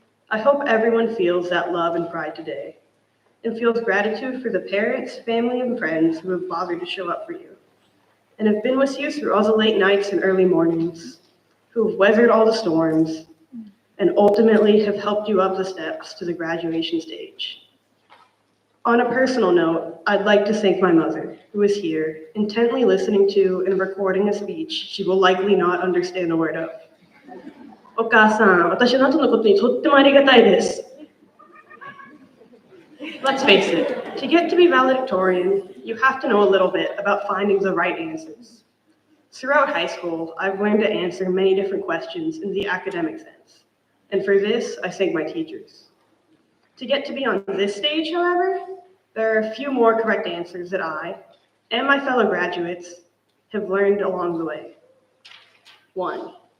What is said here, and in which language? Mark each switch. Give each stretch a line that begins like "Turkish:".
English: I hope everyone feels that love and pride today and feels gratitude for the parents, family, and friends who have bothered to show up for you and have been with you through all the late nights and early mornings, who have weathered all the storms and ultimately have helped you up the steps to the graduation stage. On a personal note, I'd like to thank my mother, who is here, intently listening to and recording a speech she will likely not understand a word of.
Japanese: お母さん、私の後のことにとってもありがたいです。
English: Let's face it, to get to be valedictorian, you have to know a little bit about finding the right answers. Throughout high school, I've learned to answer many different questions in the academic sense, and for this, I thank my teachers. To get to be on this stage, however, there are a few more correct answers that I, and my fellow graduates, have learned along the way. 1.